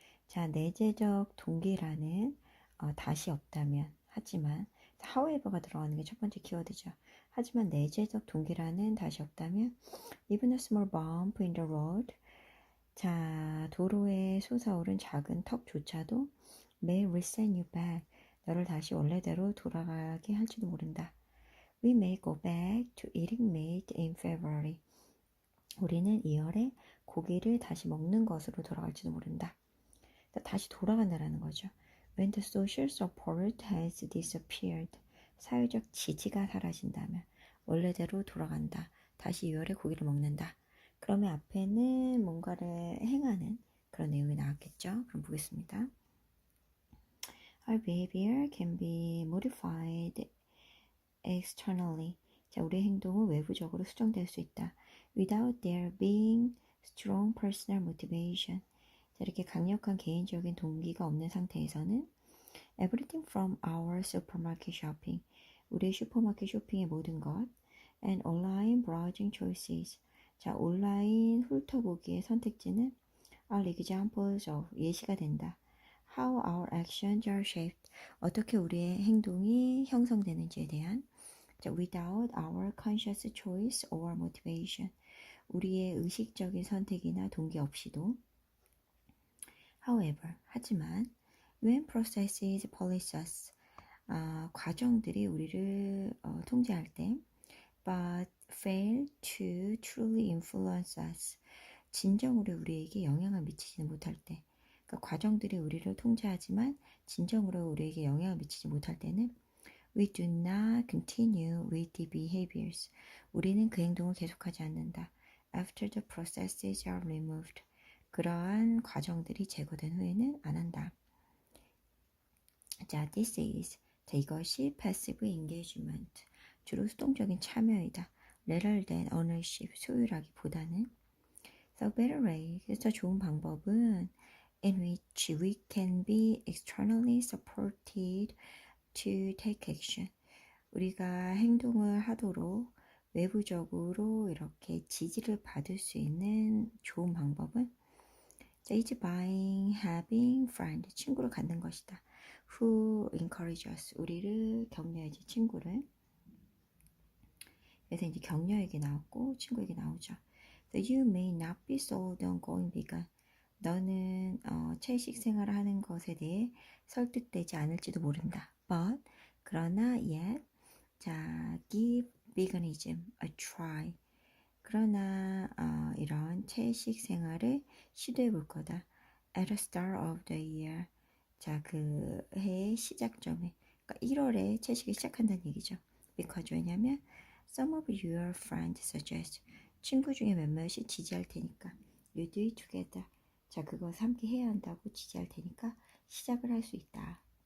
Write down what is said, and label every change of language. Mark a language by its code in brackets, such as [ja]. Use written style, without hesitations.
[ko] 자, 내재적 동기라는 다시 없다면, 하지만, however가 들어가는 게 첫 번째 키워드죠. 하지만 내재적 동기라는 다시 없다면, [en] even a small bump in the road, [ko] 자, 도로에 솟아오른 작은 턱조차도 [en] may reset you back, [ko] 너를 다시 원래대로 돌아가게 할지도 모른다. [en] We may go back to eating meat in February. [ko] 우리는 2월에 고기를 다시 먹는 것으로 돌아갈지도 모른다. 다시 돌아간다라는 거죠. [en] When the social support has disappeared, [ko] 사회적 지지가 사라진다면 원래대로 돌아간다. 다시 2월에 고기를 먹는다. 그러면 앞에는 뭔가를 행하는 그런 내용이 나왔겠죠. 그럼 보겠습니다. [en] Our behavior can be modified externally. [ko] 자, 우리의 행동은 외부적으로 수정될 수 있다. [en] Without there being strong personal motivation. [ko] 자, 이렇게 강력한 개인적인 동기가 없는 상태에서는 [en] everything from our supermarket shopping, [ko] 우리의 슈퍼마켓 쇼핑의 모든 것, [en] and online browsing choices. [ko] 자, 온라인 훑어보기의 선택지는 [en] are examples of, [ko] 예시가 된다. [en] How our actions are shaped, [ko] 어떻게 우리의 행동이 형성되는지에 대한. [en] 자, without our conscious choice or motivation, [ko] 우리의 의식적인 선택이나 동기 없이도. [en] However, [ko] 하지만, [en] when processes police us, [ko] 과정들이 우리를 통제할 때, [en] but fail to truly influence us. [ko] 진정으로 우리에게 영향을 미치지 못할 때, 그러니까 과정들이 우리를 통제하지만 진정으로 우리에게 영향을 미치지 못할 때는 [en] we do not continue with the behaviors. [ko] 우리는 그 행동을 계속하지 않는다. [en] After the processes are removed. [ko] 그러한 과정들이 제거된 후에는 안 한다. 자, [en] this is. [ko] 자, 이것이 [en] passive engagement. [ko] 주로 수동적인 참여이다. [en] rather than ownership. [ko] 소유라기보다는. [en] The better way. [ko] 그래서 좋은 방법은 [en] in which we can be externally supported to take action. [ko] 우리가 행동을 하도록 외부적으로 이렇게 지지를 받을 수 있는 좋은 방법은 [en] is by having friend, [ko] 친구를 갖는 것이다. [en] Who encourage us, [ko] 우리를 격려해줄 친구를. 그래서 이제 격려에게 나왔고 친구에게 나오죠. [en] So you may not be sold on going vegan. [ko] 너는 채식 생활을 하는 것에 대해 설득되지 않을지도 모른다. [en] But [ko] 그러나 [en] yet 자 give veganism a try. [ko] 그러나 이런 채식 생활을 시도해 볼 거다. [en] At the start of the year. 자, [ko] 그 해의 시작점에. 그러니까 1월에 채식을 시작한다는 얘기죠. [en] Because [ko] 왜냐면 [en] some of your friends suggest. [ko] 친구 중에 몇몇이 지지할 테니까. [en] You do it together. [ko] 자, 그것을 함께 해야 한다고 지지할 테니까 시작을 할 수 있다.